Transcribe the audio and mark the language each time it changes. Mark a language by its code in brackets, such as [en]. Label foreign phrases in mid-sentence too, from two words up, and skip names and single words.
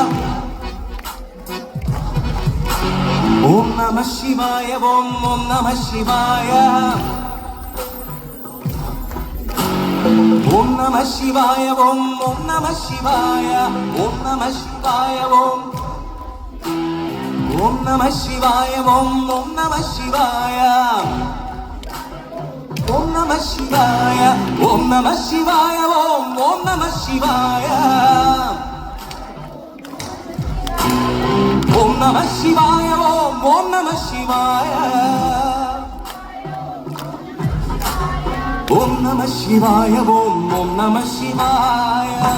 [sa] ഓം നമ ശിവായ ഓം നമ ശിവായ ഓം നമ ശിവായ ഓം നമ ശിവായ ഓം നമ ശിവായ ഓം ஓம் நம சிவாய ஓம் நம சிவாய ஓம் நம சிவாய ஓம் நம சிவாய ஓம் நம சிவாய ஓம் நம சிவாய ஓம் நம சிவாய ஓம் நம சிவாய ஓம் நம சிவாய